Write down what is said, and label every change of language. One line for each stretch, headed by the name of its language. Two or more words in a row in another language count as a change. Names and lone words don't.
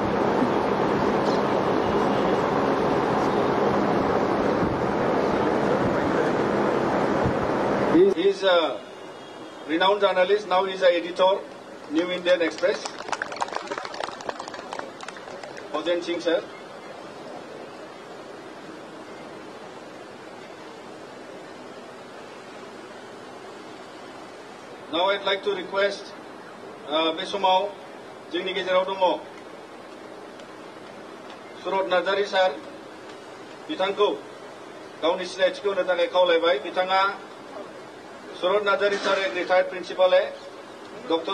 English: He is a renowned journalist, now he is an editor, New Indian Express. Khozen Singh sir. Now I'd like to request Besomau,
Bodo: जोंनि गेजेराव दङ सुरत नार्जारी सार बिथांखौ गावनि सिनायथिखौ होनो थाखाय खावलायबाय बिथाङा Surot Narjari
English: sir, a retired principal, Dr.